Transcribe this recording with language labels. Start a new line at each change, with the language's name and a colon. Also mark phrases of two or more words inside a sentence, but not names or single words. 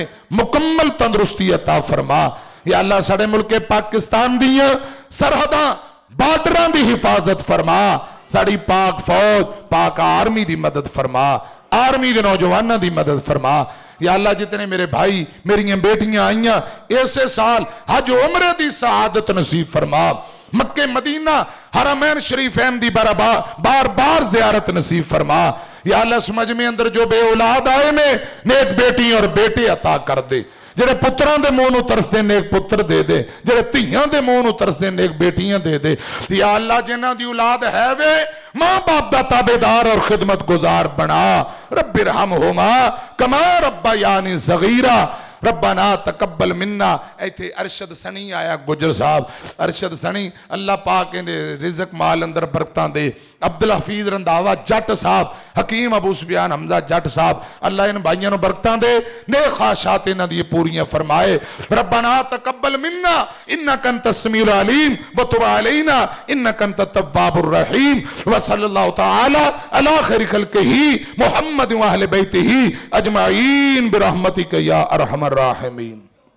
Punjabi: مکمل تندرستی عطا فرما
Arabic: يا الله
Punjabi: ساڈے ملک پاکستان دیاں سرحداں بارڈراں دی حفاظت فرما ساڈی پاک فوج پاک آرمی دی مدد فرما آرمی دے نوجوانوں دی مدد فرما
Arabic: يا الله
Punjabi: جتنے میرے بھائی میریاں بیٹیاں آئیاں ایسے سال حج عمرے دی سعادت نصیب فرما مکے مدینہ حرمین شریفین دی بار بار زیارت نصیب فرما
Arabic: يا الله
Punjabi: سمجھ میں اندر جو بے اولاد آئے نے نیک بیٹی اور بیٹے عطا کر دے جیہڑے پتراں دے منہ نوں ترسدے نیک پتر دے دے جیہڑے دھیاں دے منہ نوں ترسدے نیک بیٹیاں دے دے
Arabic: يا الله
Punjabi: جنہاں دی اولاد ہے وے ماں باپ دا تابعدار اور خدمت گزار بنا
Arabic: رب ارحمهما كما ربياني صغيرا ربنا تقبل منا
Punjabi: ایتھے ارشد سنی آیا گجر صاحب ارشد سنی اللہ پاک ایہدے رزق مال اندر برکتاں دے عبدالحفیظ رندھاوا جٹ صاحب حکیم ابو سفیان حمزہ جٹ صاحب اللہ ان بھائیوں نوں برکتاں دے نیک خواہشات انہاں دی پوریاں فرمائے
Arabic: ربنا تقبل منا إنك أنت السميع العليم وتب علينا إنك أنت التواب الرحيم وصلى الله تعالى على خير خلقه محمد وأهل بيته أجمعين برحمتك يا أرحم الراحمين.